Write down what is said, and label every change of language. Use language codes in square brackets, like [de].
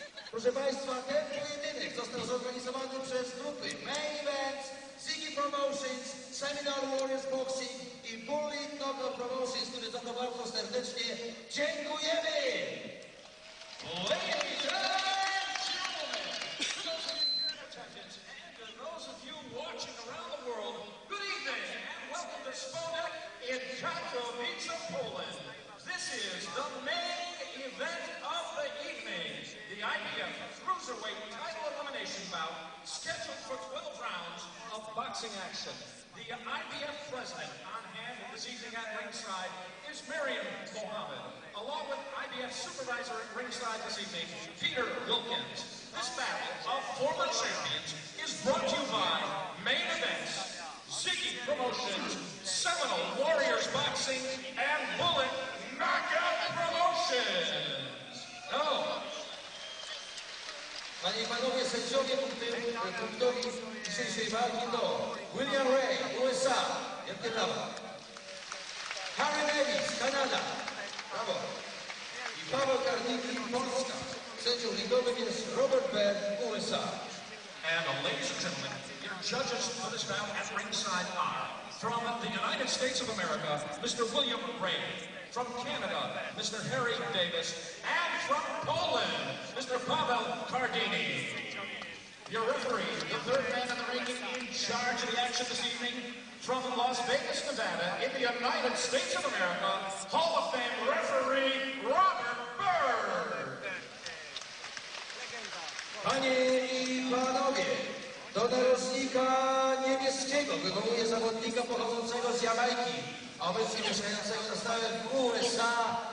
[pl] Proszę Państwa, ten pojedynek został zorganizowany przez grupy Main Events, Ziggy Promotions, Seminar Warriors Boxing i Bullet Knockout Promotions, którzy za to bardzo serdecznie dziękujemy! [en] Ladies and gentlemen, those of you here in attendance and those of you watching around the world, good evening and welcome to Spodek in Katowice, Poland. This is the main event of the evening, the IBF Cruiserweight title elimination bout, scheduled for 12 rounds of boxing action. The IBF president on hand this evening at ringside is Miriam Mohammed, along with IBF supervisor at ringside this evening, Peter Wilkins. This battle of former champions is brought to you by Main Events, Ziggy Promotions, Seminole Warriors Boxing, and Bullet Knockout Promotions. [pl] No. Panie i Panowie, sędziowie punktowi dzisiejszej walki to William Ray, USA, wielkie brawa. Harry Davis, Kanada, brawo. I Paweł Karnicki, Polska. Sędzią ligowym jest Robert Bell, USA. [en] And ladies and gentlemen, your judges for this bout at ringside are from the United States of America, Mr. William Ray. From Canada, Mr. Harry Davis. And from Poland, Mr. Paweł Kardini. Your referee, the third man in the ring in charge of the action this evening, from Las Vegas, Nevada, in the United States of America, Hall of Fame referee, Robert Bird. [pl] Panie i Panowie, do narożnika niebieskiego wywołuje zawodnika pochodzącego z Jamajki, obecnie mieszkającego na stałe w USA.